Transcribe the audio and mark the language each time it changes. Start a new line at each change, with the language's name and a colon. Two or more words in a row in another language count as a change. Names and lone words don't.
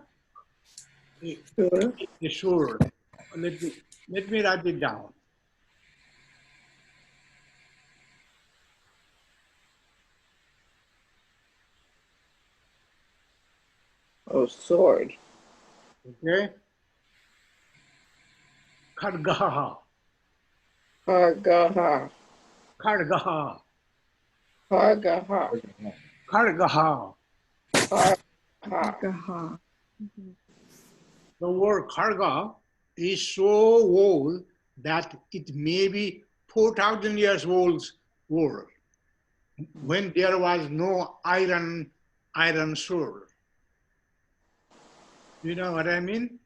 English: sure. The sword. Let me write it down. Oh, sword. Okay. Khadgaha. Hargaha. Khadgaha. Hargaha. Khadgaha. Hargaha. Kagaha. The word kharga is so old that it may be 4,000 years old word, when there was no iron sword. You know what I mean?